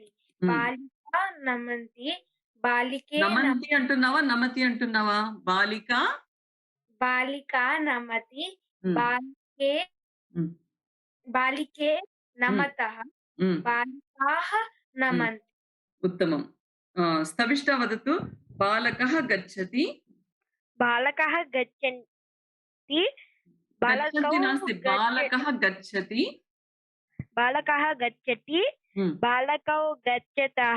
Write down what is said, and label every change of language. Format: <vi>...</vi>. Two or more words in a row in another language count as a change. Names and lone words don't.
<sa>హ్మ్. బాలికా నమంతి, బాలికే</sa> <te>నమంతి అంటున్నావా? నమతి అంటున్నావా? బాలిక</te> <sa>బాలికా నమతి, హ్మ్. బాలికే హ్మ్. బాలికే హ్మ్. నమతః, హ్మ్. బాలికాः హ్మ్. నమంతి. उत्तमम्। स्तविष्टा वदतु। बालकः गच्छति। बालकः गच्छन्ति बालकौ गच्छन्ति नास्ति, बालकः गच्छति। बालकः गच्छति हुँ, बालकौ गच्छतः</sa>